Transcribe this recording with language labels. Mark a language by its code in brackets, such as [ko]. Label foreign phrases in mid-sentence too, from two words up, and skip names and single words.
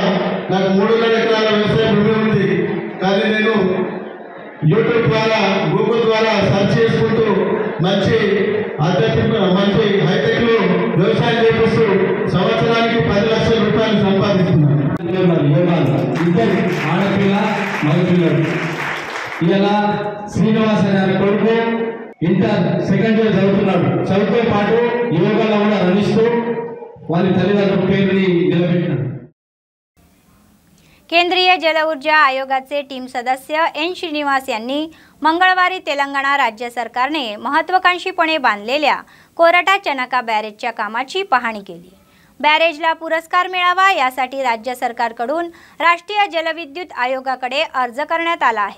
[te] నాకు 3 ఎకరాల వ్యవసాయ భూమి ఉంది, కానీ నేను యూట్యూబ్ ద్వారా గూగుల్ ద్వారా సెర్చ్ చేసుకుంటూ మంచి ఆధ్యాత్మిక మంచి హైటెక్లో వ్యవసాయం చేపిస్తూ సంవత్సరానికి 10 లక్షల రూపాయలు సంపాదిస్తున్నాను। ఇద్దరు ఆడపిల్ల మగపిల్లడు। ఇలా శ్రీనివాస్ అనే కొడుకు ఇంటర్ సెకండ్ ఇయర్ చదువుతున్నాడు। చదువుతో పాటు యోగాలో కూడా రమిస్తూ వారి తల్లిదండ్రుల పేరుని నిలబెట్టినాడు। [mr] केंद्रीय जल ऊर्जा आयोगाचे टीम सदस्य एन श्रीनिवास यांनी मंगळवारी तेलंगणा राज्य सरकारने महत्त्वाकांक्षीपणे बांधलेल्या कोरटा चनका बॅरेजच्या कामाची पाहणी केली। बॅरेजला पुरस्कार मिळावा यासाठी राज्य सरकारकडून राष्ट्रीय जलविद्युत आयोगाकडे अर्ज करण्यात आला आहे।